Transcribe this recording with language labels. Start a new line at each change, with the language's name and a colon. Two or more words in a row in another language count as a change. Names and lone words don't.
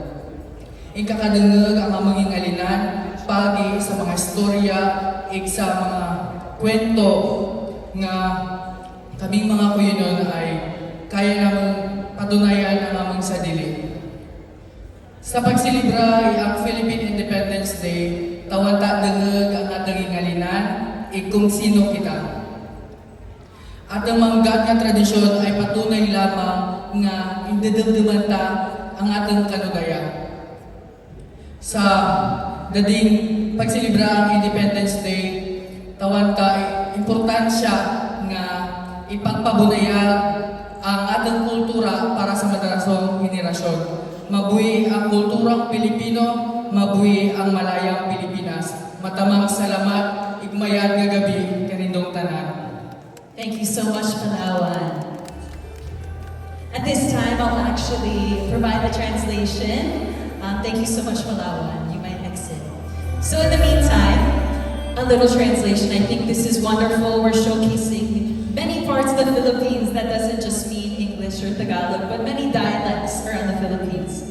Cuyonon: Ikakadungag ang amang ingalinan, pagi sa mga istorya, ig sa mga kwento nga kaming mga kuyonon ay kaya namang patunayan ang amang sadili. Sa pagsilibra ang Philippine Independence Day, tawanta dengeg ang atong ingalinan, kung sino kita. At ang manggat nga tradisyon ay patunay lamang nga indedemdeman ta ang atong kanugaya. Sa dading pagsilibra ang Independence Day, tawanta importansya nga ipagpabunayag ang atong kultura para sa madarasong henerasyon. Mabuhi ang kulturang Pilipino, mabuhi ang malayang Pilipinas. Matamang salamat, igmayad nga gabi, kanindong tanan.
English: Thank you so much, Palawan. At this time, I'll actually provide the translation. Thank you so much, Palawan. You might exit. So in the meantime, a little translation. I think this is wonderful. We're showcasing many parts of the Philippines that doesn't just mean English or Tagalog, but many dialects around the Philippines.